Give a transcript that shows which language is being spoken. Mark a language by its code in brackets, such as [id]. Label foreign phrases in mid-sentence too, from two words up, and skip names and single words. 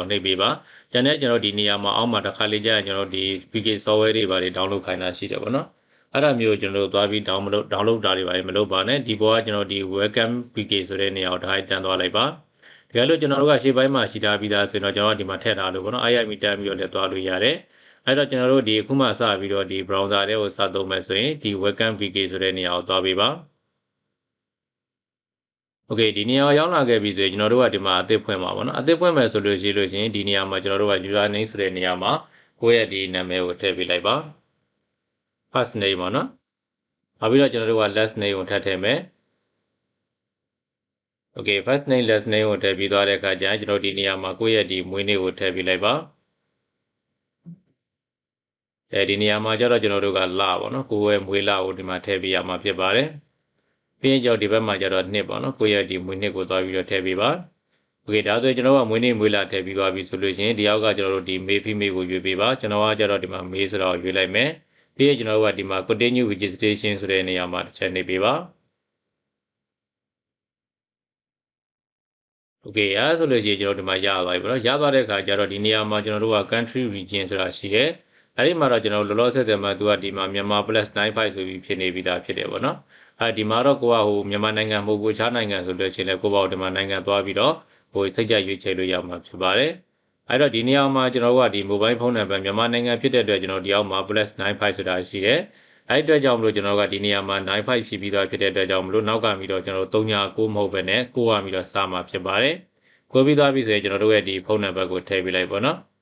[my] နှိပ်ပေးပါကျန်တဲ့ကျွန်တော်ဒီနေရာမှာအောက်မှာတစ်ခါလေးကြာရင်ကျွန်တော်ဒီ [en] VK software [my] တွေပါတွေ download ခိုင်းတာရှိတယ်ပေါ့နော်အဲ့ဒါမျိုးကျွန်တော်တို့သွားပြီး download တာတွေပါမလုပ်ပါနဲ့ဒီပေါ်ကကျွန်တော်ဒီ welcome VK ဆိုတဲ့နေရာကိုဒါတန်းသွားလိုက်ပါတကယ်လို့ကျွန်တော်တို့ကရှေ့ပိုင်းမှာရှိထားပြီးသားဆိုရင်တော့ကျွန်တော်ဒီမှာထည့်ထားလို့ပေါ့နော် IIM တန်းပြီးတော့လည်းသွားလို့ရတယ်အဲ့တော့ကျွန်တော်တို့ဒီအခုမှစပြီးတော့ဒီ browser တွေကိုစသုံးမယ်ဆိုရင်ဒီ welcome VK ဆိုတဲ့နေရာကိုသွားပေးပါ โอเคဒီနေရာရောက်လာခဲ့ပြီဆိုရင်ကျွန်တော်တို့ကဒီမှာအသစ်ဖွင့်ပါပါเนาะအသစ်ဖွင့်မယ်ဆိုလို့ရှိရင်ဒီနေရာမှာကျွန်တော်တို့က [en] user name [my] ဆိုတဲ့နေရာမှာကိုယ့်ရဲ့ဒီနာမည်ကိုထည့်ပေးလိုက်ပါ [en] first name [my] ပါเนาะနောက်ပြီးတော့ကျွန်တော်တို့က [en] last name [my] ကိုထည့်ထည့်မယ် โอเค [en] first name last name [my] ကိုထည့်ပြီးသွားတဲ့အခါကျရင်ကျွန်တော်ဒီနေရာမှာကိုယ့်ရဲ့ဒီမွေးနေ့ကိုထည့်ပေးလိုက်ပါဒီနေရာမှာကျတော့ကျွန်တော်တို့ကလပါเนาะကိုယ့်ရဲ့မွေးလကိုဒီမှာထည့်ပေးရမှာဖြစ်ပါတယ်ပြီးရင်ကြောက်ဒီဘက်မှာကျတော့နှစ်ပေါ့နော်ကိုယ့်ရဲ့ဒီမွေးနှစ်ကိုသွားပြီးတော့ထည့်ပေးပါโอเคဒါဆိုရင်ကျွန်တော်ကမွေးနေ့မွေးလာထည့်ပြီးသွားပြီဆိုလို့ရှိရင်ဒီအောက်ကကျွန်တော်တို့ဒီ [en] male female [my] ကိုရွေးပေးပါကျွန်တော်ကကျတော့ဒီမှာ male ဆိုတော့ရွေးလိုက်မယ်ပြီးရင်ကျွန်တော်ကဒီမှာ [en] continue registration [my] ဆိုတဲ့နေရာမှာတစ်ချက်နှိပ်ပေးပါ โอเคအဲ့ဆိုလို့ရှိရင်ကျွန်တော်ဒီမှာရသွားပြီပေါ့နော်ရသွားတဲ့အခါကျတော့ဒီနေရာမှာကျွန်တော်တို့က [en] country region [my] ဆိုတာရှိတယ်အဲ့ဒီမှာတော့ကျွန်တော်လောလောဆယ်တည်းမှာသူက ဒီမှာမြန်မာ +95 ဆိုပြီးဖြစ်နေပြီးသားဖြစ်တယ်ပေါ့နော်ဒီမှာတော့ကိုကဟိုမြန်မာနိုင်ငံမဟုတ်ဘူးခြားနိုင်ငံဆိုလို့ရှိရင်လည်းကိုပေါ့ဒီမှာနိုင်ငံသွားပြီးတော့ဟိုစိတ်ကြရွေးချယ်လို့ရမှာဖြစ်ပါတယ်အဲ့တော့ဒီနေရာမှာကျွန်တော်တို့ကဒီ [en] mobile phone [my] နံပါတ်မြန်မာနိုင်ငံဖြစ်တဲ့အတွက်ကျွန်တော်ဒီအောက်မှာ +95 ဆိုတာရှိတယ်အဲ့အတွက်ကြောင့်မလို့ကျွန်တော်ကဒီနေရာမှာ95ဖြစ်ပြီးသားဖြစ်တဲ့အတွက်ကြောင့်မလို့နောက်ကပြီးတော့ကျွန်တော်တို့39မဟုတ်ဘဲနဲ့9ကပြီးတော့စမှာဖြစ်ပါတယ်ကိုပြီးသွားပြီဆိုရင်ကျွန်တော်တို့ရဲ့ဒီဖုန်းနံပါတ်ကိုထည့်ပေးလိုက်ပါနော်